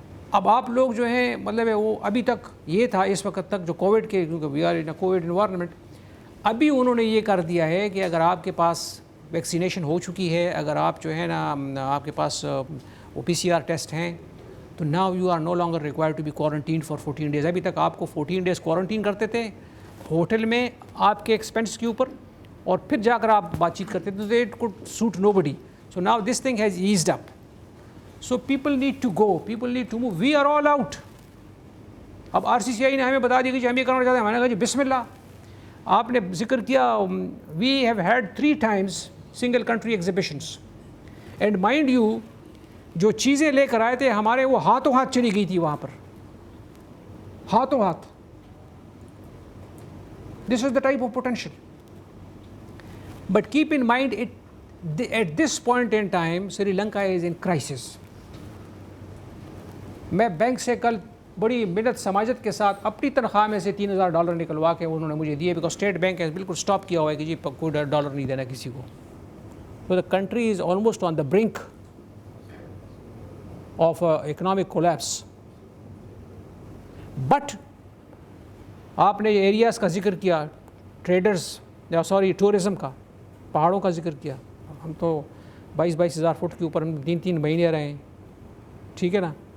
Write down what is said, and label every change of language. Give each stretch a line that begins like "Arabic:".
Urdu: اب آپ لوگ جو ہیں مطلب وہ ابھی تک یہ تھا اس وقت تک جو کووڈ کے, کیونکہ
English: we are in a covid environment,
Urdu: ابھی انہوں نے یہ کر دیا ہے کہ اگر آپ کے پاس ویکسینیشن ہو چکی ہے, اگر آپ جو ہے نا آپ کے پاس وہ PCR ٹیسٹ ہیں, تو
English: Now you are no longer required to be quarantine for 14 days.
Urdu: ابھی تک آپ کو 14 days کوارنٹین کرتے تھے ہوٹل میں آپ کے ایکسپینس کے اوپر, اور پھر جا کر آپ بات چیت کرتے تھے.
English: It could suit nobody. So now this thing has eased up. So people need to go, people need to move. We are all out.
Urdu: اب RCCI نے ہمیں بتا دیا کہ ہم یہ کرنا چاہتے ہیں. میں نے کہا جی بسم اللہ. آپ نے ذکر کیا
English: we have had 3 times single country exhibitions. And mind you,
Urdu: جو چیزیں لے کر آئے تھے ہمارے وہ ہاتھوں ہاتھ چلی گئی تھی وہاں پر, ہاتھوں ہاتھ.
English: This is the type of potential. But keep in mind at this point in time, Sri Lanka is in crisis.
Urdu: میں بینک سے کل بڑی منت سماجت کے ساتھ اپنی تنخواہ میں سے $3,000 نکلوا کے انہوں نے مجھے دیے, بیکاز اسٹیٹ بینک ہے بالکل اسٹاپ کیا ہوا ہے کہ جی کوئی ڈالر نہیں دینا کسی کو.
English: So the country is almost on the brink of economic collapse.
Urdu: But آپ نے ایریاز کا ذکر کیا, ٹریڈرز ٹورزم کا, پہاڑوں کا ذکر کیا. ہم تو 22,000 فٹ کے اوپر ہم 3 مہینے رہے ہیں, ٹھیک ہے نا.